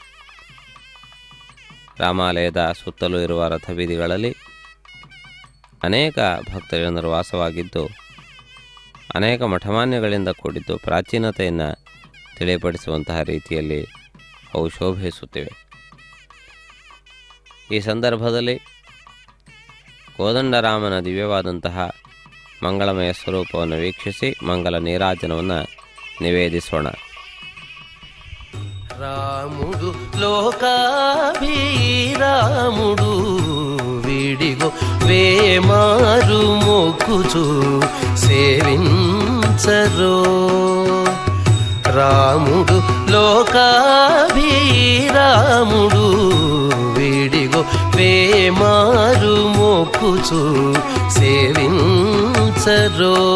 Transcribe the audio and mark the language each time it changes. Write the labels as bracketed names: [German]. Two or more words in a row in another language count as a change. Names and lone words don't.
[Kannada] ರಾಮಾಲಯದ ಸುತ್ತಲೂ ಇರುವ ರಥಬೀದಿಗಳಲ್ಲಿ ಅನೇಕ ಭಕ್ತಜನರು ವಾಸವಾಗಿದ್ದು ಅನೇಕ ಮಠಮಾನ್ಯಗಳಿಂದ ಕೂಡಿದ್ದು ಪ್ರಾಚೀನತೆಯನ್ನು ತಿಳಿಯಪಡಿಸುವಂತಹ ರೀತಿಯಲ್ಲಿ ಅವು ಶೋಭಿಸುತ್ತಿವೆ. ಈ ಸಂದರ್ಭದಲ್ಲಿ ಕೋದಂಡರಾಮನ ದಿವ್ಯವಾದಂತಹ ಮಂಗಳಮಯ ಸ್ವರೂಪವನ್ನು ವೀಕ್ಷಿಸಿ ಮಂಗಲ ನೀರಾಜನವನ್ನು ನಿವೇದಿಸೋಣ. [Telugu] రాముడు లోకాభిరాముడు వీడిగో వేమారు మొక్కుచు సేవించరో. రాముడు లోకాభిరాముడు వీడిగో వేమారు మొక్కుచు సేవించరో.